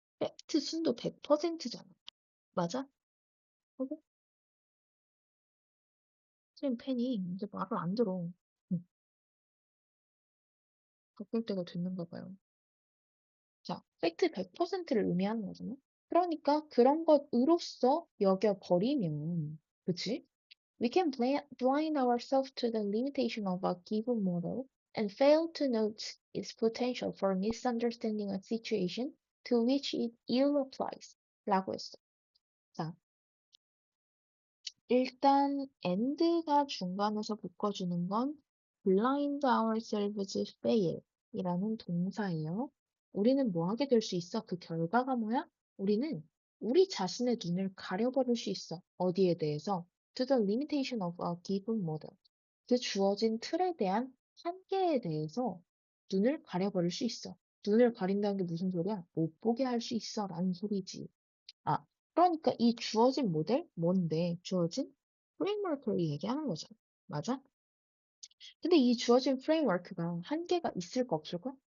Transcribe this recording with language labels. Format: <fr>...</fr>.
<ko>팩트 순도 100%잖아. 맞아? 그리고 쌤 팬이 이제 말을 안 들어. 응, 바꿀 때가 됐는가 봐요. 자, 팩트 100%를 의미하는 거잖아. 그러니까 그런 것으로써 여겨버리면, 그치?</ko> <en>We can blind ourselves to the limitation of a given model and fail to note its potential for misunderstanding a situation to which it ill applies.</en> <ko>라고 했어. 자, 일단 and가 중간에서 묶어주는 건</ko> <en>blind ourselves fail</en> <ko>이라는 동사예요. 우리는 뭐 하게 될 수 있어? 그 결과가 뭐야? 우리는 우리 자신의 눈을 가려버릴 수 있어. 어디에 대해서?</ko> <en>To the limitation of a given model.</en> <ko>그 주어진 틀에 대한 한계에 대해서 눈을 가려버릴 수 있어. 눈을 가린다는 게 무슨 소리야? 못 보게 할 수 있어 라는 소리지. 아, 그러니까 이 주어진 모델 뭔데? 주어진 프레임워크를 얘기하는 거잖아. 맞아? 근데 이 주어진 프레임워크가 한계가 있을까 없을까?</ko>